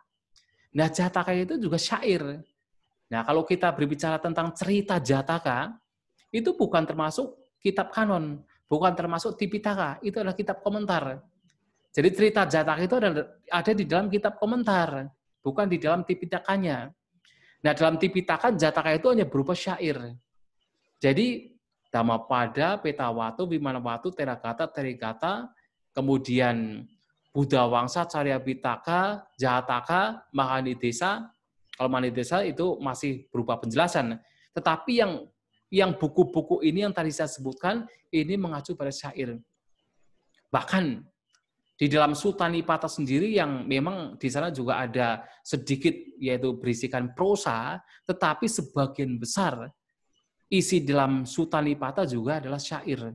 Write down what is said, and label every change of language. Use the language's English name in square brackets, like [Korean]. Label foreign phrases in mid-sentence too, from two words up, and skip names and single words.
[Indonesian] Nah, Jataka itu juga syair. Nah, kalau kita berbicara tentang cerita Jataka, itu bukan termasuk kitab kanon, bukan termasuk Tipitaka, itu adalah kitab komentar. Jadi cerita Jataka itu ada di dalam kitab komentar, bukan di dalam Tipitakanya. Nah, dalam Tipitaka, Jataka itu hanya berupa syair. Jadi, Dhammapada, Petawatu, Vimanawatu, Theragata, Terigata, kemudian Buddha Wangsa, Carya Pitaka, Jataka, Mahanidesa. Kalau Mahanidesa itu masih berupa penjelasan. Tetapi yang buku-buku ini yang tadi saya sebutkan, ini mengacu pada syair. Bahkan di dalam Sutta Nipata sendiri yang memang di sana juga ada sedikit yaitu berisikan prosa, tetapi sebagian besar isi dalam Sutta Nipata juga adalah syair.